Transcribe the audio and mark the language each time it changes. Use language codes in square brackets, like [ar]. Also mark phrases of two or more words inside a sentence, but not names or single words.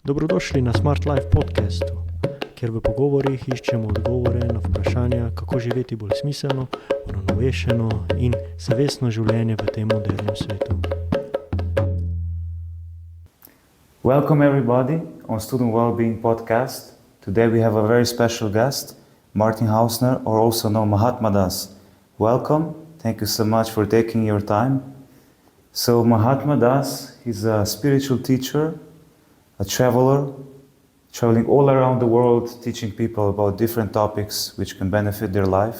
[sl] Dobrodošli na Smart Life podcastu, kjer v pogovorih iščemo odgovore na vprašanja, kako živeti bolj smiselno, uravnovešeno in zavestno življenje v tem modernem svetu. [en] Welcome everybody on Student Wellbeing Podcast. Today we have a very special guest, Martin Hausner, or also known Mahatma Das. Welcome. Thank you so much for taking your time. So Mahatma Das, he's a spiritual teacher, a traveler, traveling all around the world, teaching people about different topics which can benefit their life.